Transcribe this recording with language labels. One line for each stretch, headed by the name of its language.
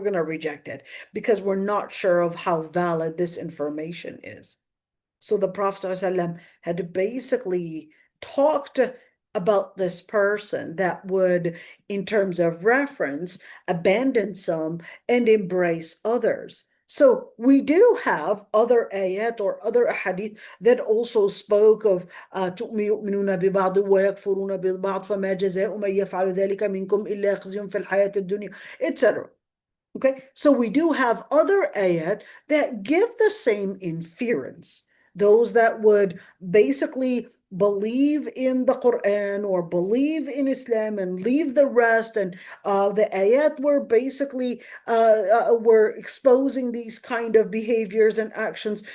English: We're going to reject it because we're not sure of how valid this information is. So the Prophet ﷺ had basically talked about this person that would, in terms of reference, abandon some and embrace others. So we do have other ayat or other hadith that also spoke of
Arabic: تؤمنون ببعض ويكفرون بالبعض فما جزاء من يفعل ذلك منكم إلا خزي في الحياة الدنيا, etc.
English: Okay, so we do have other ayat that give the same inference. Those that would basically believe in the Quran or believe in Islam and leave the rest, and the ayat were basically were exposing these kind of behaviors and actions.